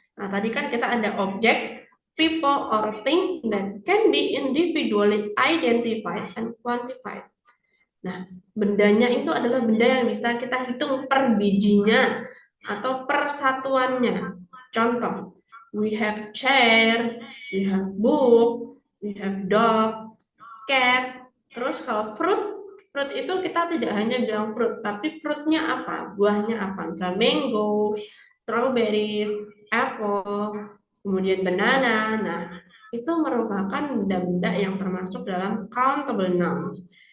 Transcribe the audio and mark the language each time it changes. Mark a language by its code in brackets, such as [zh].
[id] Nah, tadi kan kita ada [en] objek, people, or things that can be individually identified and quantified. [id] Nah, bendanya itu adalah benda yang bisa kita hitung per bijinya atau per satuannya. [en] Contoh, we have chair, we have book, we have dog, cat. [id] Terus kalau fruit itu kita tidak hanya bilang fruit, tapi fruitnya apa? Buahnya apa? Misalnya mango, strawberries, apple, kemudian banana. Nah, itu merupakan benda-benda yang termasuk dalam countable nouns.